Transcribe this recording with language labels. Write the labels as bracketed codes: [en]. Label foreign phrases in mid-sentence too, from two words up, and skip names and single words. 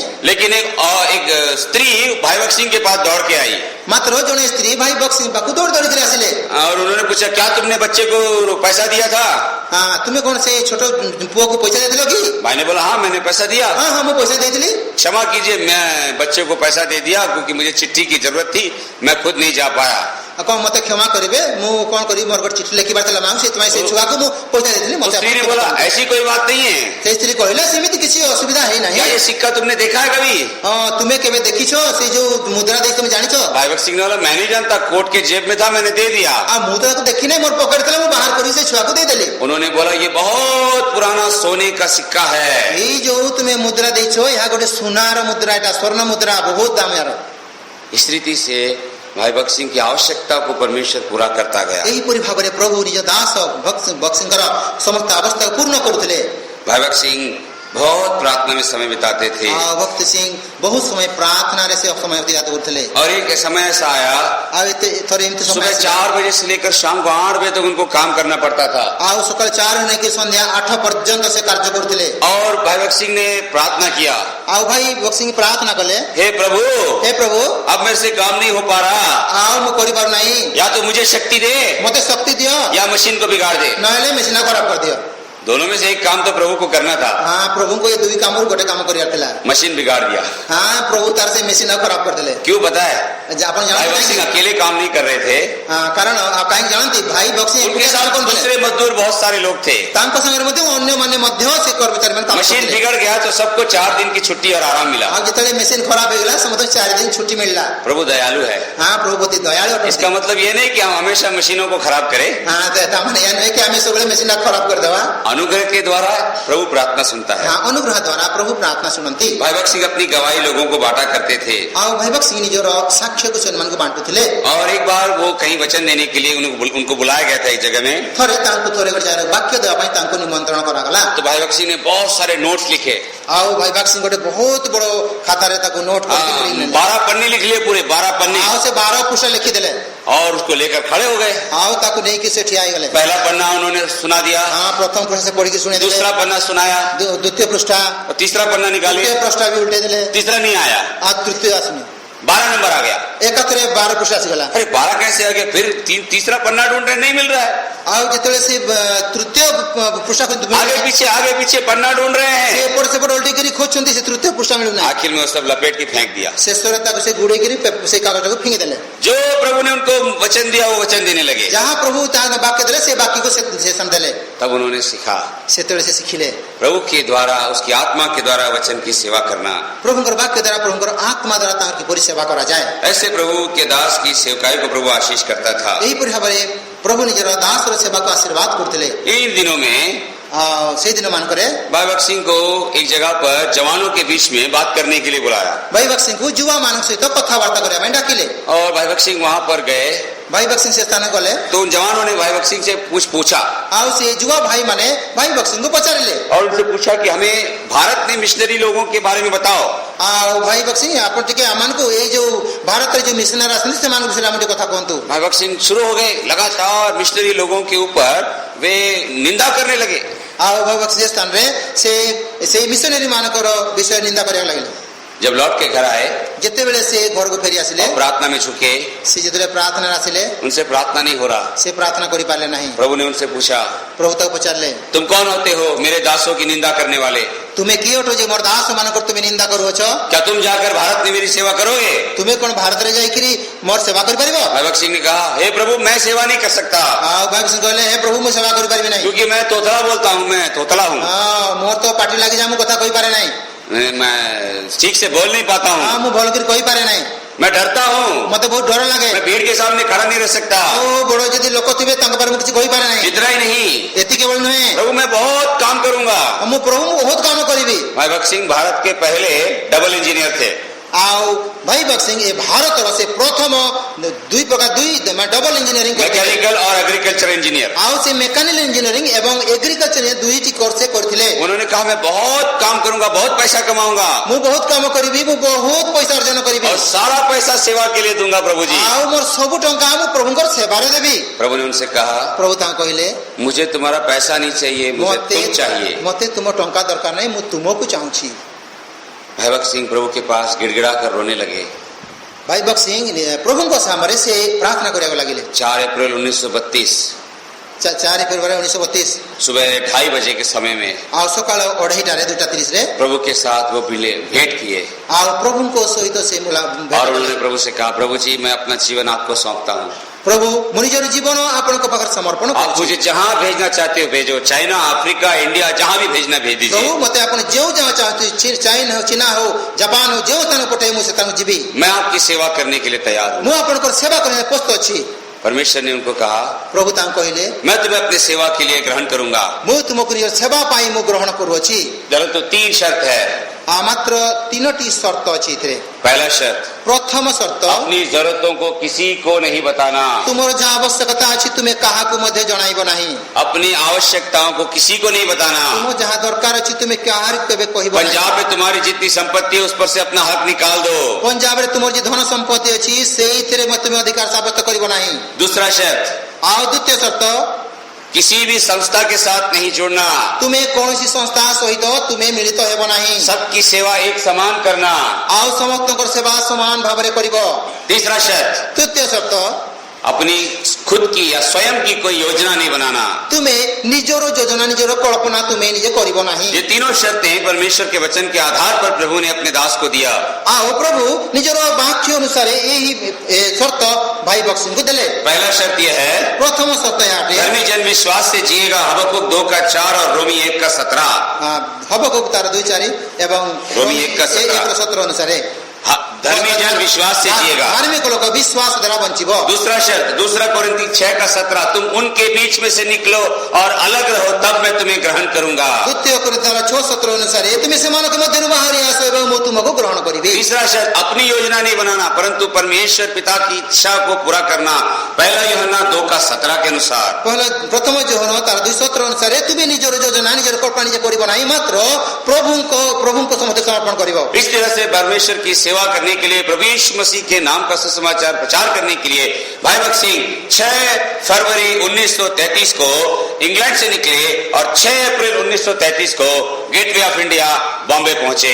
[hi] लेकिन एक स्त्री भाई भक्त सिंह के पास दौड़ के आई [or] ମାତ୍ର ଜଣେ ସ୍ତ୍ରୀ ଭାଇ ବକ୍ସିଂ ପାଖକୁ ଦୌଡ଼ି ଦୌଡ଼ିକିରି ଆସିଲେ। [hi] और उन्होंने पूछा, क्या तुमने बच्चे को पैसा दिया था? [or] ହଁ ତୁମେ କଣ ସେ ଛୋଟ ପୁଅକୁ ପଇସା ଦେଇଥିଲ କି? [hi] भाई ने बोला, हाँ मैंने पैसा दिया। [or] ହଁ ହଁ ମୁଁ ପଇସା ଦେଇଥିଲି। [hi] क्षमा कीजिए, मैं बच्चे को पैसा दे दिया क्योंकि मुझे चिट्ठी की जरूरत थी, मैं खुद नहीं जा पाया। [or] ଆଉ କଣ ମତେ କ୍ଷମା କରିବେ, ମୁଁ କଣ କରିବି, ମୋର ଗୋଟେ ଚିଠି ଲେଖିବାର ଥିଲା ମାଙ୍କୁ, ସେଥିପାଇଁ ସେ ଛୁଆକୁ ମୁଁ ପଇସା ଦେଇଥିଲି। [hi] उस स्त्री ने बोला, ऐसी कोई बात नहीं है, [or] ସେ ସ୍ତ୍ରୀ କହିଲେ ସେମିତି କିଛି ଅସୁବିଧା ହେଇନାହିଁ। [hi] क्या ये सिक्का तुमने देखा है कभी? [or] ହଁ ତୁମେ କେବେ ଦେଖିଛ ସେ ଯୋଉ ମୁଦ୍ରା ଦେଇଛି ତମେ ଜାଣିଛ? [hi] भाई भक्त सिंह ने बोला, मैं नहीं जानता, कोट के जेब में था, मैंने दे दिया। [or] ଆଉ ମୁଁ ତାକୁ ଦେଖି ନାହିଁ, ମୋର ପକେଟ ଥିଲା, ମୁଁ ବାହାର କରି ସେ ଛୁଆକୁ ଦେଇଦେଲି। [hi] उन्होंने बोला, ये बहुत पुराना सोने का सिक्का है। [or] ଏଇ ଯୋଉ ତୁମେ ମୁଦ୍ରା ଦେଇଛ ଏହା ଗୋଟେ ସୁନାର ମୁଦ୍ରା, ଏଟା ସ୍ୱର୍ଣ୍ଣ ମୁଦ୍ରା, ବହୁତ ଦାମିଆର। [hi] इस रीति से भाई भक्त सिंह की आवश्यकता को परमेश्वर पूरा करता गया। [or] ଏହିପରି ଭାବରେ ପ୍ରଭୁ ନିଜ ଦାସ ବକ୍ସିଙ୍କର ସମସ୍ତ ଅବସ୍ଥାକୁ ପୂର୍ଣ୍ଣ କରୁଥିଲେ। [hi] भाई भक्त सिंह बहुत प्रार्थना में समय बिताते थे। [or] ଆଉ ଭକ୍ତି ସିଂ ବହୁତ ସମୟ ପ୍ରାର୍ଥନାରେ ସେ ସମୟ ଅତିବାହିତ କରୁଥିଲେ। [hi] और एक समय ऐसा आया, [or] ଆଉ ଥରେ ଏମିତି ସମୟ [hi] सुबह [or] ଆସିଲା, [hi] 4 बजे से लेकर शाम को 8 बजे तक उनको काम करना पड़ता था। [or] ଆଉ ସକାଳ 4 ନେଇକି ସନ୍ଧ୍ୟା 8 ପର୍ଯ୍ୟନ୍ତ ସେ କାର୍ଯ୍ୟ କରୁଥିଲେ। [hi] और भाई भक्त सिंह ने प्रार्थना किया, [or] ଆଉ ଭାଇ ଭକ୍ତି ସିଂ ପ୍ରାର୍ଥନା କଲେ, [hi] हे प्रभु, [or] ହେ ପ୍ରଭୁ [hi] अब मेरे से काम नहीं हो पा रहा, [or] ଆଉ ମୁଁ କରିପାରୁ ନାହିଁ, [hi] या तो मुझे शक्ति दे [or] ମତେ ଶକ୍ତି ଦିଅ, [hi] या मशीन को बिगाड़ दे। [or] ନହେଲେ ମେସିନ୍ ଖରାପ କରିଦିଅ। [hi] दोनों में से एक काम तो प्रभु को करना था। [or] ହଁ ପ୍ରଭୁଙ୍କୁ ଏ ଦୁଇ କାମରୁ ଗୋଟେ କାମ କରିବାର ଥିଲା। [hi] मशीन बिगाड़ दिया। [or] ହଁ ପ୍ରଭୁ ତାର ସେ ମେସିନ୍ ଖରାପ କରିଦେଲେ। [hi] क्यों पता है? [or] ଆପଣ [hi] भाई भक्त [or] ଜାଣନ୍ତି [hi] सिंह अकेले काम नहीं कर रहे थे, [or] କାରଣ କାହିଁକି ଜାଣନ୍ତି ଭାଇ ଭକ୍ତି ସିଂ [hi] उनके [or] ଏକୁଟିଆ [hi] साथ [or] କାମ କରୁଥିଲେ। [hi] दूसरे मजदूर बहुत सारे लोग थे। [or] ତାଙ୍କ ସାଙ୍ଗରେ ମଧ୍ୟ ଅନ୍ୟମାନେ ମଧ୍ୟ ସେ କର୍ମଚାରୀ ମାନେ କାମ [hi] मशीन [or] କରୁଥିଲେ। [hi] बिगड़ गया तो सबको 4 दिन की छुट्टी और आराम मिला। [or] ଆଉ ଯେତେବେଳେ ମେସିନ୍ ଖରାପ ହେଇଗଲା ସମସ୍ତଙ୍କୁ 4 ଦିନ ଛୁଟି ମିଳିଲା। [hi] प्रभु दयालु है। [or] ହଁ ପ୍ରଭୁ ଅତି ଦୟାଳୁ ଅଟନ୍ତି। [hi] इसका मतलब ये नहीं कि हम हमेशा मशीनों को खराब करें। [or] ହଁ ତାମାନେ ଏହା ନୁହେଁ କି ଆମେ ସବୁବେଳେ ମେସିନ୍ ଖରାପ କରିଦେବା। [hi] अनुग्रह के द्वारा प्रभु प्रार्थना सुनता है। [or] ହଁ ଅନୁଗ୍ରହ ଦ୍ୱାରା ପ୍ରଭୁ ପ୍ରାର୍ଥନା ଶୁଣନ୍ତି। [hi] भाई भक्त सिंह अपनी गवाही लोगों को बांटा करते थे। [or] ଆଉ ଭାଇ ଭକ୍ତି ସିଂ ନିଜର ସାକ୍ଷ୍ୟକୁ ସେମାନଙ୍କୁ ବାଣ୍ଟୁଥିଲେ। [hi] और एक बार वो कहीं वचन देने के लिए उनको बुलाया गया था एक जगह में। [or] ଥରେ ତାଙ୍କୁ ଥରେ ଗୋଟେ ଜାଗାରେ ବାକ୍ୟ ଦେବା ପାଇଁ ତାଙ୍କୁ ନିମନ୍ତ୍ରଣ କରାଗଲା। [hi] तो भाई भक्त सिंह ने बहुत सारे नोट्स लिखे। [or] ଆଉ ଭାଇ ଭକ୍ତି ସିଂ ଗୋଟେ ବହୁତ ବଡ ଖାତାରେ ତାକୁ ନୋଟ କରିକି ନେଲେ। [hi] 12 पन्ने लिख लिए, पूरे 12 पन्ने। [or] ଆଉ ସେ 12 ପୃଷ୍ଠା ଲେଖିଦେଲେ। [hi] और उसको लेकर खड़े हो गए। [or] ଆଉ ତାକୁ ନେଇକି ସେ ଠିଆ ହେଇଗଲେ। [hi] पहला पन्ना उन्होंने सुना दिया, [or] ହଁ ପ୍ରଥମ ପୃଷ୍ଠା ସେ ପଢିକି ଶୁଣେଇଦେଲେ। [hi] दूसरा पन्ना सुनाया, [or] ଦ୍ୱିତୀୟ ପୃଷ୍ଠା, [hi] और तीसरा पन्ना निकाले, [or] ତୃତୀୟ ପୃଷ୍ଠା ବି ଉଲ୍ଟେଇ ଦେଲେ। [hi] तीसरा नहीं आया, [or] ଆଉ ତୃତୀୟ ଆସୁନି। [hi] 12 नंबर आ गया। [or] ଏକାଥରେ 12 ପୃଷ୍ଠା ଆସିଗଲା। [hi] अरे 12 कैसे आ गया? फिर तीसरा पन्ना ढूंढ रहे, नहीं मिल रहा है। [or] ଆଉ ଯେତେବେଳେ ସେ ତୃତୀୟ ପୃଷ୍ଠାକୁ [hi] आगे पीछे पन्ना ढूंढ रहे [or] ସେ [hi] हैं। [or] ଏପଟ ସେପଟ ଓଲଟେଇକିରି ଖୋଜୁଛନ୍ତି, ସେ ତୃତୀୟ ପୃଷ୍ଠା ମିଳୁନାହିଁ। [hi] आखिर में वो सब लपेट के फेंक दिया। [or] ଶେଷରେ ତାକୁ ସେ ଗୁଡେଇକିରି ସେ କାଗଜଟାକୁ ଫିଙ୍ଗି ଦେଲେ। [hi] जो प्रभु ने उनको वचन दिया वो वचन देने लगे। [or] ଯାହା ପ୍ରଭୁ ତାହା ବାକ୍ୟ ଦେଲେ ସେ ବାକ୍ୟକୁ ସେ ଦେଲେ। [hi] तब उन्होंने सीखा [or] ସେତେବେଳେ ସେ ଶିଖିଲେ [hi] प्रभु के द्वारा, उसकी आत्मा के द्वारा वचन की सेवा करना। [or] ପ୍ରଭୁଙ୍କର ବାକ୍ୟ ଦ୍ୱାରା ପ୍ରଭୁଙ୍କର ଆତ୍ମା ଦ୍ୱାରା ତାଙ୍କର କିପରି ସେବା କରାଯାଏ। [hi] ऐसे प्रभु के दास की सेवकाई को प्रभु आशीष करता था। [or] ଏହିପରି ଭାବରେ ପ୍ରଭୁ ନିଜର ଦାସର ସେବାକୁ ଆଶୀର୍ବାଦ କରୁଥିଲେ। [hi] इन दिनों में [or] ସେଇ ଦିନ ମାନଙ୍କରେ [hi] भाई भक्त सिंह को एक जगह पर जवानों के बीच में बात करने के लिए बुलाया। [or] ଭାଇ ଭକ୍ତ ସିଂଙ୍କୁ ଯୁବା ମାନଙ୍କ ସହିତ କଥାବାର୍ତ୍ତା କରିବା ପାଇଁ ଡାକିଲେ। [hi] और भाई भक्त सिंह वहां पर गए [or] ଭାଇ ଭକ୍ତ ସିଂ ସେ ସ୍ଥାନ ଗଲେ। [hi] तो उन जवानों ने भाई भक्त सिंह से पूछा [or] ଆଉ ସେ ଯୁବା ଭାଇ ମାନେ ଭାଇ ଭକ୍ତ ସିଂଙ୍କୁ ପଚାରିଲେ। [hi] और उनसे पूछा कि हमें भारत में मिशनरी लोगों के बारे में बताओ। [or] ଆଉ ଭାଇ ଭକ୍ତ ସିଂ ଆପଣ ଟିକେ ଆମମାନଙ୍କୁ ଏଇ ଯୋଉ ଭାରତରେ ଯୋଉ ମିଶନାରୀ ଆସନ୍ତି ସେମାନଙ୍କ ବିଷୟରେ ଆମେ ଟିକେ କଥା କୁହନ୍ତୁ। [hi] भाई भक्त सिंह शुरू हो गए, लगातार मिशनरी लोगों के ऊपर वे निंदा करने लगे। [or] ଆଉ ଭାଇ ଭକ୍ତ ସିଂ ସ୍ଥାନରେ ସେ ସେଇ ମିଶନାରୀ ମାନଙ୍କର ବିଷୟ ନିନ୍ଦା କରିବାକୁ ଲାଗିଲେ। [hi] जब लौट के घर आए [or] ଯେତେବେଳେ ସେ ଘରକୁ ଫେରି ଆସିଲେ, [hi] और प्रार्थना में झुके, [or] ସେ ଯେତେବେଳେ ପ୍ରାର୍ଥନାରେ ଆସିଲେ [hi] उनसे प्रार्थना नहीं हो रहा। [or] ସେ ପ୍ରାର୍ଥନା କରିପାରିଲେ ନାହିଁ। [hi] प्रभु ने उनसे पूछा, [or] ପ୍ରଭୁ ତାକୁ ପଚାରିଲେ, [hi] तुम कौन होते हो मेरे दासों की निंदा करने वाले? [or] ତୁମେ କିଏ ଅଟ ଯେ ମୋର ଦାସ ମାନଙ୍କର ତୁମେ ନିନ୍ଦା କରୁଅଛ? [hi] क्या तुम जाकर भारत में मेरी सेवा करोगे? [or] ତୁମେ କଣ ଭାରତରେ ଯାଇକିରି ମୋର ସେବା କରିପାରିବ? [hi] भाई भक्त सिंह ने कहा, हे प्रभु मैं सेवा नहीं कर सकता, [or] ଆଉ ଭାଇ ଭକ୍ତ ସିଂ କହିଲେ, ହେ ପ୍ରଭୁ ମୁଁ ସେବା କରିପାରିବି ନାହିଁ। [hi] क्योंकि मैं तोतला बोलता हूँ, मैं तोतला हूँ, [or] ହଁ ମୋର ତ ପାଟି ଲାଗିଯାଏ, ମୁଁ କଥା କହିପାରେ ନାହିଁ। [hi] मैं ठीक से बोल नहीं पाता [or] ହଁ [hi] हूँ, [or] ମୁଁ ଭଲ କରି କହିପାରେ ନାହିଁ, [hi] मैं डरता हूँ, [or] ମତେ ବହୁତ ଡର ଲାଗେ। [hi] मैं भीड़ के सामने खड़ा नहीं रह सकता। [or] ଆଉ ବଡ ଯଦି ଲୋକ ଥିବେ ତାଙ୍କ ପାଖରେ ମୁଁ କିଛି କହିପାରେ ନାହିଁ। [hi] इतना ही नहीं [or] ଏତିକି କେବଳ ନୁହେଁ, [hi] प्रभु मैं बहुत काम करूंगा। [or] ମୁଁ ପ୍ରଭୁ ମୁଁ ବହୁତ କାମ କରିବି। [hi] भाई भक्त सिंह भारत के पहले [en] double engineer [hi] थे। [or] ଆଉ ଭାଇ ଭକ୍ତ ସିଂ ଏ ଭାରତର ସେ ପ୍ରଥମ ଦୁଇ [en] double engineering [hi] मैकेनिकल और [en] agriculture engineer. [or] ଆଉ ସେ [en] mechanical engineering [or] ଏବଂ ଏଗ୍ରିକଲଚର ଦୁଇଟି କୋର୍ସ ସେ କରିଥିଲେ। [hi] उन्होंने कहा मैं बहुत काम करूंगा, बहुत पैसा कमाऊंगा [or] ମୁଁ ବହୁତ କାମ କରିବି, ମୁଁ ବହୁତ ପଇସା ଅର୍ଜନ କରିବି, [hi] और सारा पैसा सेवा के लिए दूंगा प्रभु जी। [or] ଆଉ ମୋର ସବୁ ଟଙ୍କା ମୁଁ ପ୍ରଭୁଙ୍କର ସେବାରେ ଦେବି। [hi] प्रभु ने उनसे कहा, [or] ପ୍ରଭୁ ତାଙ୍କୁ କହିଲେ, [hi] मुझे तुम्हारा पैसा नहीं चाहिए, मुझे तुम चाहिए। [or] ମତେ ତୁମ ଟଙ୍କା ଦରକାର ନାହିଁ, ମୁଁ ତୁମକୁ ଚାହୁଁଛି। [hi] भाई भक्त सिंह प्रभु के पास गिड़गिड़ा कर रोने लगे। [or] ଭାଇ ଭକ୍ତ ସିଂ ପ୍ରଭୁଙ୍କ ସାମରେ ସେ ପ୍ରାର୍ଥନା କରିବାକୁ ଲାଗିଲେ। [hi] 4 अप्रैल 1932 [or] 4 ଫେବୃଆରୀ 1932 [hi] सुबह 2:30 बजे के समय में [or] ଆଉ ସକାଳ 2:30 2:30 [hi] प्रभु के साथ वो भेंट किए [or] ଆଉ ପ୍ରଭୁଙ୍କ ସହିତ ସେ [hi] और उन्होंने प्रभु से कहा, प्रभु जी मैं अपना जीवन आपको सौंपता हूँ, [or] ପ୍ରଭୁ ମୁଁ ନିଜର ଜୀବନ ଆପଣଙ୍କ ପାଖରେ ସମର୍ପଣ [hi] आप [or] କରୁଛି। [hi] मुझे जहाँ भेजना चाहते हो भेजो, चाइना, अफ्रीका, इंडिया, जहाँ भी भेजना भेज [or] ପ୍ରଭୁ [hi] दीजिए। [or] ମତେ ଆପଣ ଯେଉଁ ଯାହା ଚାହାନ୍ତି, ଚାଇନା ହଉ, ଚୀନା ହଉ, ଜାପାନ ହଉ, ଯେଉଁ ସ୍ଥାନ ପଠାଇ ମୁଁ ସେଠାକୁ ଯିବି। [hi] मैं आपकी सेवा करने के लिए तैयार हूँ। [or] ମୁଁ ଆପଣଙ୍କର ସେବା କରିବା ପାଇଁ ପ୍ରସ୍ତୁତ ଅଛି। [hi] परमेश्वर ने उनको कहा, [or] ପ୍ରଭୁ ତାଙ୍କୁ କହିଲେ, [hi] मैं तुम्हें अपनी सेवा के लिए ग्रहण करूंगा, [or] ମୁଁ ତୁମକୁ ନିଜର ସେବା ପାଇଁ ମୁଁ ଗ୍ରହଣ କରୁଅଛି। [hi] परंतु 3 शर्त है। [or] ମାତ୍ର ତିନୋଟି ସର୍ତ୍ତ ଅଛି ଏଥିରେ। [hi] पहला शर्त, [or] ପ୍ରଥମ ସର୍ତ୍ତ, [hi] अपनी जरूरतों को किसी को नहीं बताना। [or] ତୁମର ଯାହା ଆବଶ୍ୟକତା ଅଛି ତୁମେ କାହାକୁ ମଧ୍ୟ ଜଣାଇବ ନାହିଁ। [hi] अपनी आवश्यकताओं को किसी को नहीं बताना। [or] ତୁମ ଯାହା ଦରକାର ଅଛି ତୁମେ କାହାରିକୁ କେବେ କହିବ ନାହିଁ। [hi] पंजाब में तुम्हारी जितनी संपत्ति है उस पर से अपना हक निकाल दो। [or] ପଞ୍ଜାବରେ ତୁମର ଯେ ଧନ ସମ୍ପତ୍ତି ଅଛି ସେଇଥିରେ ତୁମେ ଅଧିକାର ସାବ୍ୟସ୍ତ କରିବ ନାହିଁ। [hi] दूसरा शर्त, [or] ଆଉ ଦ୍ୱିତୀୟ ସର୍ତ୍ତ, [hi] किसी भी संस्था के साथ नहीं जुड़ना। [or] ତୁମେ କୌଣସି ସଂସ୍ଥା ସହିତ ତୁମେ ମିଳିତ ହେବ ନାହିଁ। [hi] सबकी सेवा एक समान करना। [or] ଆଉ ସମସ୍ତଙ୍କର ସେବା ସମାନ ଭାବରେ କରିବ। [hi] तीसरा शर्त, [or] ତୃତୀୟ ସର୍ତ୍ତ, [hi] अपनी खुद की या स्वयं की कोई योजना नहीं बनाना। [or] ତୁମେ ନିଜର ଯୋଜନା ନିଜର କଳ୍ପନା ତୁମେ ନିଜେ କରିବ ନାହିଁ। [hi] ये तीनों शर्तें परमेश्वर के वचन के आधार पर प्रभु ने अपने दास को दिया। [or] ଆଉ ପ୍ରଭୁ ନିଜର ବାକ୍ୟ ଅନୁସାରେ ଏହି ସର୍ତ୍ତ ଭାଇ ବକ୍ସିଙ୍କୁ ଦେଲେ। [hi] पहला शर्त यह है, [or] ପ୍ରଥମ ସର୍ତ୍ତ ଏହା ଅଟେ, [hi] धर्मी जन विश्वास से जिएगा। हबक्कुक 2:4 और रोमी 1:17। [or] ହବକୁକ ତାର 2:4 ଏବଂ ରୋମୀ 1:17 1:17 ଅନୁସାରେ [hi] धर्मी जन विश्वास से जिएगा। [or] ଧାର୍ମିକ ଲୋକ ବିଶ୍ୱାସ ଦ୍ୱାରା ବଞ୍ଚିବ। [hi] दूसरा शर्त, 2 कोरिन्थी 6:17, तुम उनके बीच में से निकलो और अलग रहो, तब मैं तुम्हें ग्रहण करूंगा। [or] ଦ୍ୱିତୀୟ କୋରିନ୍ଥୀୟ 6:17 ଅନୁସାରେ ତୁମେ ସେମାନଙ୍କ ମଧ୍ୟରୁ ବାହାରି ଆସ ଏବଂ ମୁଁ ତୁମକୁ ଗ୍ରହଣ କରିବି। [hi] तीसरा शर्त, अपनी योजना नहीं बनाना परंतु परमेश्वर पिता की इच्छा को पूरा करना। पहला यूहन्ना 2:17 के अनुसार। [or] ପ୍ରଥମ ଯୋହନ ତାର 2:17 ଅନୁସାରେ ତୁମେ ନିଜର ଯୋଜନା ନିଜର କଳ୍ପନା ନିଜେ କରିବ ନାହିଁ, ମାତ୍ର ପ୍ରଭୁଙ୍କ ସମ୍ମୁଖରେ ସମର୍ପଣ କରିବ। [hi] इस तरह से परमेश्वर की सेवा करने के लिए, प्रभु यीशु मसीह के नाम का सुसमाचार प्रचार करने के लिए भाई भक्त सिंह 6 फरवरी 1933 को इंग्लैंड से निकले और 6 अप्रैल 1933 को गेटवे ऑफ इंडिया बॉम्बे पहुंचे।